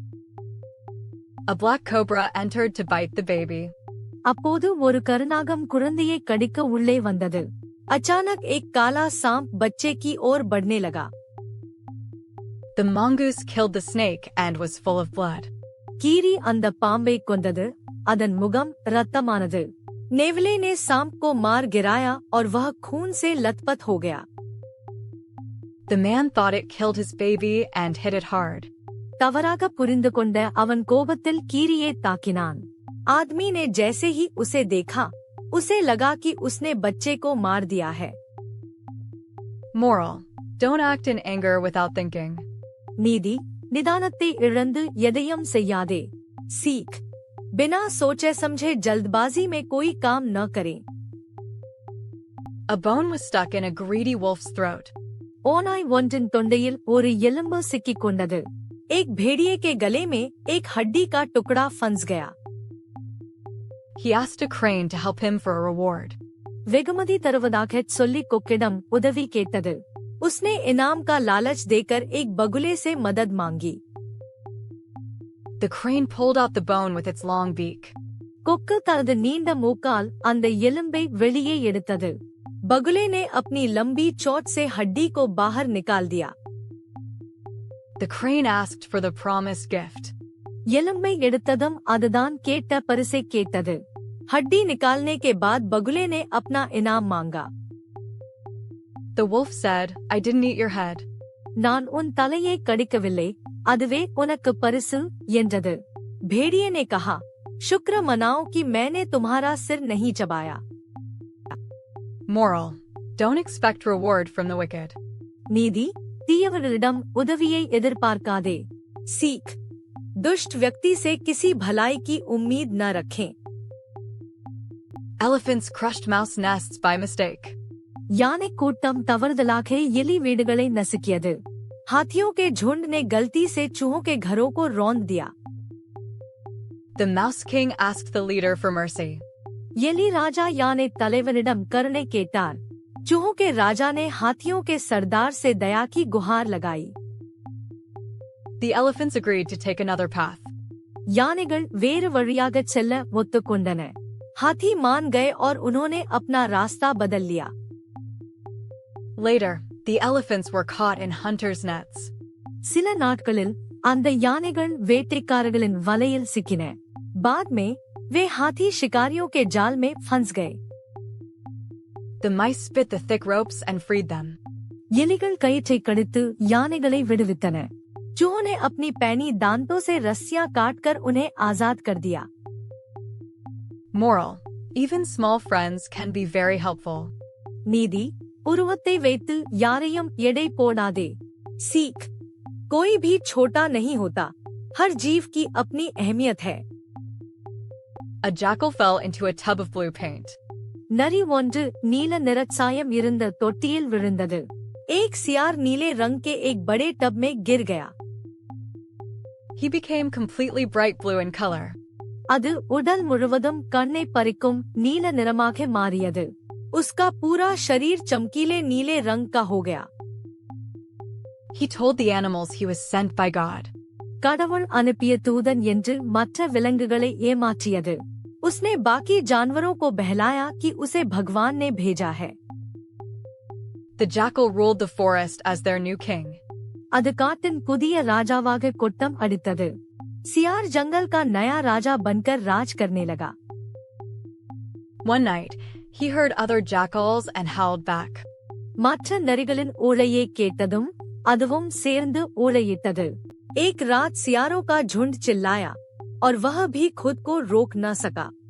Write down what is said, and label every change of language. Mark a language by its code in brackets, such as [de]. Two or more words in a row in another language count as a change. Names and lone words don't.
[en] A black cobra entered to bite the baby. [ta] அப்போது ஒரு கருநாகம் குழந்தையை கடிக்க உள்ளே வந்தது. [hi] अचानक एक काला सांप बच्चे की ओर बढ़ने लगा. [en] The mongoose killed the snake and was full of blood. [ta] கீரி அந்த பாம்பை கொண்டது. அதன் முகம் இரத்தமானது. [hi] नेवले ने सांप को मार गिराया और वह खून से लथपथ हो गया. [en] The man thought it killed his baby and hit it hard. [ta] தவறாக புரிந்து கொண்ட அவன் கோபத்தில் கீரியை தாக்கினான். [hi] आदमी ने जैसे ही उसे देखा, उसे लगा कि उसने बच्चे को मार दिया है. [en] Moral: don't act in anger without thinking. नीति: निदानத்தை इழந்து எதையும் செய்யாதே. [hi] सीख: बिना सोचे समझे जल्दबाजी में कोई काम न करें. [en] A bone was stuck in a greedy wolf's throat. [ta] ஓநாய் ஒன்றின் தொண்டையில் ஒரு எலும்பு சிக்கிக் கொண்டது. [hi] एक भेड़िए के गले में एक हड्डी का टुकड़ा फंस गया. [en] He asked a crane to help him for a reward. [ta] வெகுமதி தருவதாகச் சொல்லி கொக்கிடம் உதவி கேட்டது. [hi] उसने इनाम का लालच देकर एक बगुले से मदद मांगी. [en] The crane pulled out the bone with its long beak. [ta] கொக்கு தனது நீண்ட மூக்கால் அந்த எலும்பை வெளியே எடுத்தது. [hi] बगुले ने अपनी लंबी चोंच से हड्डी को बाहर निकाल दिया. [en] The crane asked for the promised gift. [ta] எலும்பை எடுத்ததும் அதுதான் கேட்ட பரிசை கேட்டது. [hi] हड्डी निकालने के बाद बगुले ने अपना इनाम मांगा. [en] The wolf said, I didn't eat your head. [ta] நான் உன் தலையை கடிக்கவில்லை, அதுவே உனக்கு பரிசு என்றது. [hi] भेड़िए ने कहा, शुक्र मनाओ कि मैंने तुम्हारा सिर नहीं चबाया. [en] Moral: don't expect reward from the wicked. [ta] நீதி, தீயவர்களிடம் உதவியை எதிர்பார்க்காதே. [hi] सीख: दुष्ट व्यक्ति से किसी भलाई की उम्मीद न रखें. [en] Elephants crushed mouse nests by mistake. [ta] யானை கூட்டம் தவறுதலாக எலி வீடுகளை நசுக்கியது. [hi] हाथियों के झुंड ने गलती से चूहों के घरों को रौंद दिया. [en] The mouse king asked the leader for mercy. [ta] எலி ராஜா யானை தலைவனிடம் கருணை கேட்டார். [hi] चूहों के राजा ने हाथियों के सरदार से दया की गुहार लगाई. [en] The elephants agreed to take another path. [ta] யானைகள் வேறு வழியாக செல்ல ஒத்துக்கொண்டன. [hi] हाथी मान गए और उन्होंने अपना रास्ता बदल लिया. [en] Later, the elephants were caught in hunters' nets. [ta] சில நாட்களில் அந்த யானைகள் வேட்டைக்காரர்களின் வலையில் சிக்கின. [hi] बाद में वे हाथी शिकारियों के जाल में फंस गए. [en] The mice spit the thick ropes and freed them. [ta] எலிகள் கயிற்றை கடித்து யானைகளை விடுவித்தன. [hi] चूहों ने अपनी पैनी दांतों से रस्सियां काटकर उन्हें आजाद कर दिया. [en] Moral: even small friends can be very helpful. [ta] நீதி, உருவத்தை வைத்து யாரையும் எடை போடாதே. [hi] सीख: कोई भी छोटा नहीं होता, हर जीव की अपनी अहमियत है. [en] A jackal fell into a tub of blue paint. [ta] நரி ஒன்று நீல நிறச்சாயம் இருந்த தொட்டியில் விழுந்தது. [hi] एक सियार नीले रंग के एक बड़े टब में गिर गया. [en] He became completely bright blue in color. [ta] அது உடல் முழுவதும் கண்ணை பறிக்கும் நீல நிறமாக மாறியது. [hi] उसका पूरा शरीर चमकीले नीले रंग का हो गया. [en] He told the animals he was sent by God. [ta] கடவுள் அனுப்பிய தூதன் என்று மற்ற விலங்குகளை ஏமாற்றியது. [hi] उसने बाकी जानवरों को बहलाया कि उसे भगवान ने भेजा है. [en] The jackal ruled the forest as their new king. [ta] அது காட்டின் புதிய ராஜாவாக கொட்டம் அடித்தது. [hi] सियार जंगल का नया राजा बनकर राज करने लगा. [en] One night, he heard other jackals and howled back. [ta] மற்ற நரிகளின் ஊழையை கேட்டதும் அதுவும் சேர்ந்து ஊழையிட்டது. [hi] एक रात सियारों का झुंड चिल्लाया और वह भी खुद को रोक न सका.